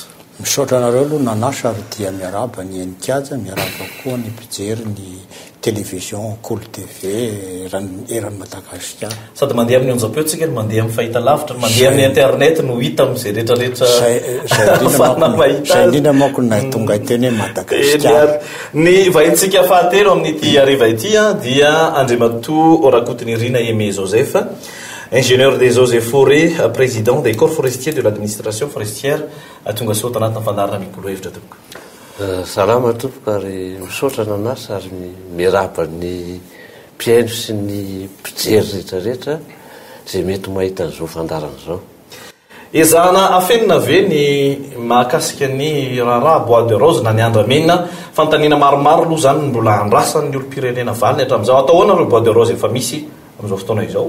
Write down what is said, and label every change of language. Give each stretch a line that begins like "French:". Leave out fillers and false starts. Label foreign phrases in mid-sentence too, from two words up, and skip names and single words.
Malagasy: Misaotra anareo aloha nanasa ary dia miarahaba ny enikaja miarahaba koa ny mpijery ny télévision Cool TV eran'ny Madagasikara. Sady mandeha amin'ny onjam-peo tsika ny mandeha amin'ny fahita lavitra mandeha amin'ny internet no hita amin'izay rehetrarehetra zay indrindra manko na tonga teny hoe Madagasikara. Ny vahintsika fahatelo amin'ity ariva ity dia Andriamatoa Rakotonirina Aimé Joseph,
French: ingénieur des eaux et forêts, président des corps forestiers de l'administration forestière
Malagasy: tonga sao tanatin'ny fandarana mikolo hevitra tompoko. Salama tompoko ary misaotra nanasa ary miarahaba ny mpiaino sy ny mpijery rehetrarehetra zay mety mahita an'izao fandarana zao. Ezahana afenina ve ny mahakasika ny raharaha
French: bois de rose
Malagasy: na ny andramena fantaniana maromaro aloha zany mbola andrasan'ny olo-pirenena valiny hatramin'izao atao ahoana ireo
French: bois de rose
Malagasy: efa misy amin'izao fotoana izao.